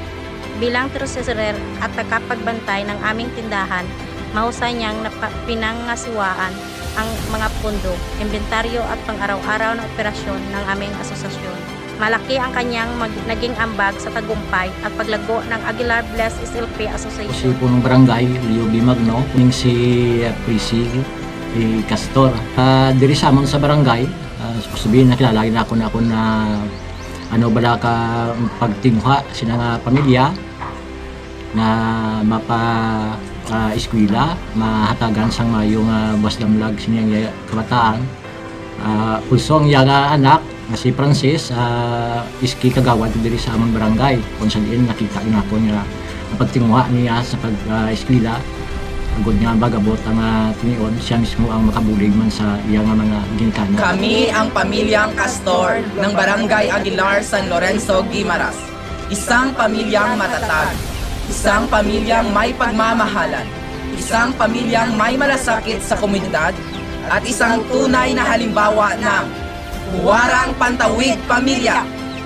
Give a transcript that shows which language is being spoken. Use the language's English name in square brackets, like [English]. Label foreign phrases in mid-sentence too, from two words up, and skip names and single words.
[Filipino] Bilang treasurer at tagapagbantay ng aming tindahan, mahusay niyang pinangasiwaan ang mga pundo, inventaryo at pang-araw-araw na operasyon ng aming asosasyon. Malaki ang kanyang naging ambag sa tagumpay at paglago ng Aguilar Blessed SLP Association. Si punong barangay, Leo B. Magno, yung si Presi Castor. [Hiligaynon] Diri sa amon sa barangay, sabihin nakilala na ako na ano bala ka pagtingha sina nga pamilya na mapa eskwela, mahatagan sang mayong baslamlag siniyang kabataan. Pulso ang yaga anak na si Francis, iski kagawad diri sa among barangay kung saan nakita ko niya pagtinguha niya sa pag-eskwela. Agod nga bagabot ang tinion, siya mismo ang makabulig man sa iyang mga ginikanan. [Filipino] Kami ang pamilyang Castor ng Barangay Aguilar, San Lorenzo, Guimaras. Isang pamilyang matatag, isang pamilyang may pagmamahalan, isang pamilyang may malasakit sa komunidad, at isang tunay na halimbawa ng Huwarang Pantawid Pamilya.